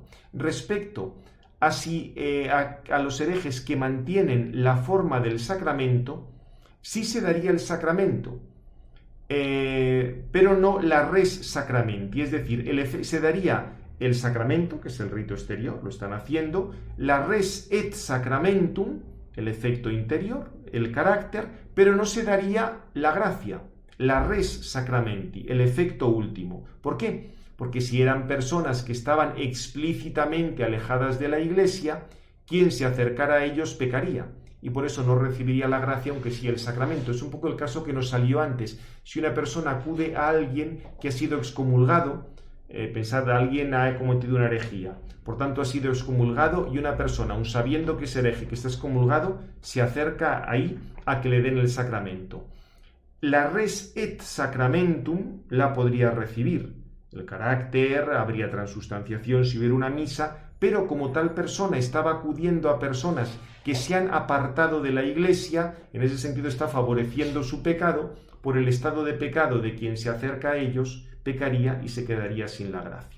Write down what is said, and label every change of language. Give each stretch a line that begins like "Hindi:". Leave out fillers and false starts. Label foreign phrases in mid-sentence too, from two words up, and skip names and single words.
Spanish: Respecto a los herejes que mantienen la forma del sacramento, sí se daría el sacramento, pero no la
Latin: res sacramenti,
Spanish: es decir, se daría el sacramento, que es el rito exterior, lo están haciendo, la
Latin: res et sacramentum,
Spanish: el efecto interior, el carácter, pero no se daría la gracia, la
Latin: res sacramenti,
Spanish: el efecto último. ¿Por qué? Porque si eran personas que estaban explícitamente alejadas de la Iglesia, quien se acercara a ellos pecaría, y por eso no recibiría la gracia, aunque sí el sacramento. Es un poco el caso que nos salió antes. Si una persona acude a alguien que ha sido excomulgado, pensad, alguien ha cometido una herejía, por tanto ha sido excomulgado, y una persona, aun sabiendo que es hereje, que está excomulgado, se acerca ahí a que le den el sacramento. La
Latin: res et sacramentum
Spanish: la podría recibir. El carácter, habría transustanciación si hubiera una misa, pero como tal persona estaba acudiendo a personas que se han apartado de la Iglesia, en ese sentido está favoreciendo su pecado. Por el estado de pecado de quien se acerca a ellos, pecaría y se quedaría sin la gracia.